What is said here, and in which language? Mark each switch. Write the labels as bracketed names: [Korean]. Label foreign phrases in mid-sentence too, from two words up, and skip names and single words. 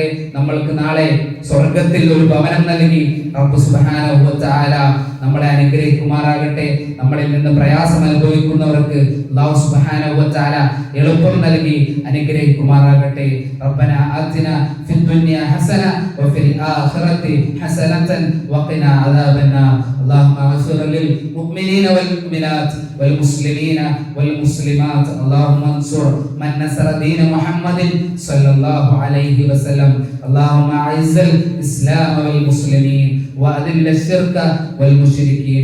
[Malayalam] നമ്മൾക്ക് നാളെ സ്വർഗത്തിൽ ഒരു ഭവനം നൽകി [Arabic] رب سبحانه وتعالى [Malayalam] നമ്മളെ അനുഗ്രഹിക്കുമാറാകട്ടെ. നമ്മളിൽ നിന്ന് പ്രയാസം അനുഭവിക്കുന്നവർക്ക് [Arabic] الله سبحانه وتعالى [Malayalam] എളുപ്പം നൽകി അനുഗ്രഹിക്കുമാറാകട്ടെ. [Arabic] ربنا آتنا في الدنيا حسنة وفي الآخرة حسنة وقنا عذاب النار. اللهم اغفر للمؤمنين والمؤمنات والمسلمين والمسلمات. اللهم انصر من نصر دين محمد صلى الله عليه وسلم. اللهم اعز الاسلام والمسلمين واذل الشرك والمشركين.